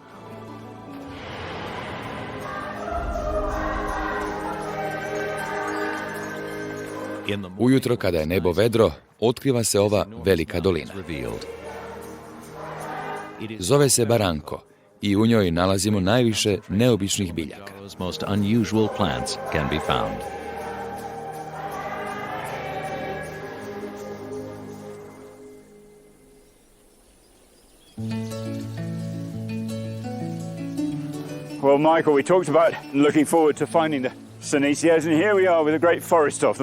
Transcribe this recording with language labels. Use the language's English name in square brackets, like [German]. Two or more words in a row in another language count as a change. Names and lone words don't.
[Croatian] Ujutro, kada je nebo vedro, otkriva se ova velika dolina. Zove se Baranko i u njoj nalazimo najviše neobičnih biljaka. [English] Well, Michael, we talked about looking forward to finding the Senecios, and here we are with a great forest of them.